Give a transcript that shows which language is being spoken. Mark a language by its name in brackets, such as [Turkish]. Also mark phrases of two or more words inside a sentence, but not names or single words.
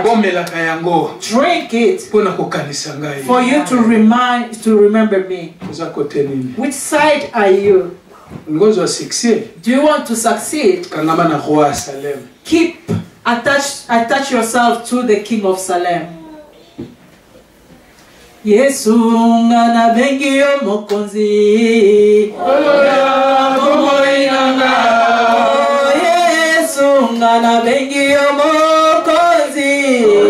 [English] Drink it for you to remember me. Which side are you? Do you want to succeed? Attach yourself to the King of Salem. [Lingala] Yesu ngana bengi yo mokonzi. Yesu ngana bengi yo mokonzi.